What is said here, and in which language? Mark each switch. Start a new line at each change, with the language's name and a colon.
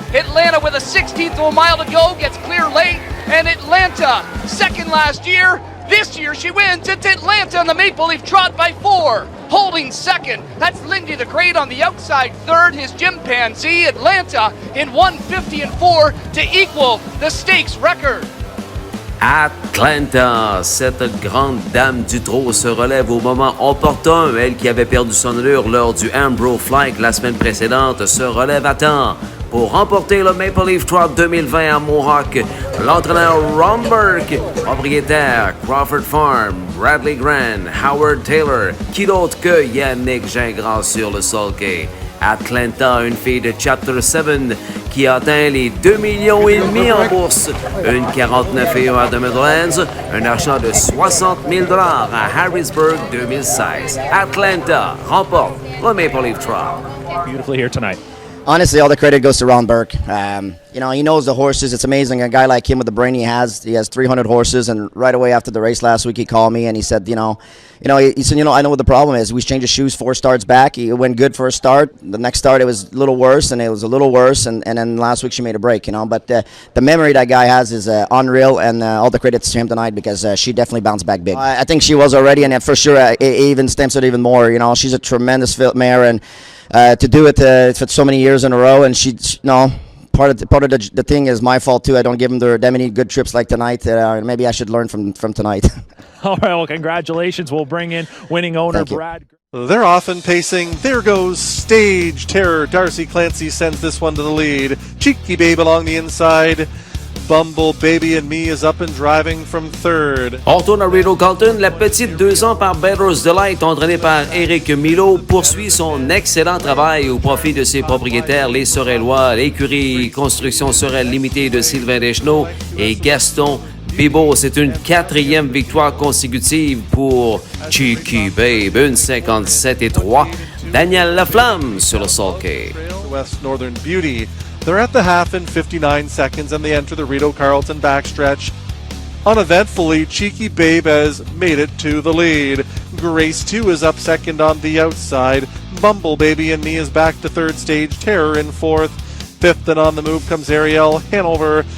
English: Atlanta with a 16th of a mile to go, gets clear late. And Atlanta, second last year, This year she wins. It's Atlanta on the Maple Leaf Trot by 4. Holding second, that's Lindy the Great on the outside. Third, his Chimpanzee. Atlanta in 1:50.4 to equal the stakes record.
French: Atlanta, cette grande dame du trot se relève au moment opportun. Elle qui avait perdu son allure lors du Ambro Flight la semaine précédente se relève à temps pour remporter le Maple Leaf Trot 2020 à Mohawk. L'entraîneur Ron Burke, propriétaire Crawford Farm, Bradley Grant, Howard Taylor, qui d'autre que Yannick Gingras sur le sulky. Atlanta, une fille de Chapter 7 qui a atteint les 2,5 millions en bourse, une 49,1 à The Midlands, un achat de 60 000 $ à Harrisburg 2016. Atlanta remporte le Maple Leaf Trot.
English: Beautifully here tonight. Honestly, all the credit goes to Ron Burke. You know, he knows the horses. It's amazing. A guy like him with the brain he has 300 horses. And right away after the race last week, he called me and he said, he said, I know what the problem is. We changed his shoes 4 starts back. He went good for a start. The next start, it was a little worse, and it was a little worse. And then last week, she made a break, But the memory that guy has is unreal, and all the credits to him tonight because she definitely bounced back big. I think she was already, and for sure, it even stamps it even more. She's a tremendous mare, and to do it for so many years in a row, and part of the thing is my fault too. I don't give them that many good trips like tonight. Maybe I should learn from tonight. All right, well, congratulations. We'll bring in winning owner Brad. They're often pacing. There goes Stage Terror. Darcy Clancy sends this one to the lead. Cheeky Babe along the inside. Bumble Baby and Me is up and driving from third.
French: On retourne à Rideau Carlton. La petite 2 ans par Bettor's Delight, entraînée par Éric Milo, poursuit son excellent travail au profit de ses propriétaires, les Sorellois, l'écurie Construction Sorel Limitée de Sylvain Deschenaux et Gaston Bibeau. C'est une 4e victoire consécutive pour Cheeky Babe, une 57-3. Daniel Laflamme sur le sulky.
English: West Northern Beauty. They're at the half in 59 seconds and they enter the Rideau Carlton backstretch. Uneventfully, Cheeky Babe has made it to the lead. Grace 2 is up second on the outside. Bumble Baby and Me is back to third. Stage Terror in fourth. Fifth and on the move comes Ariel Hanover.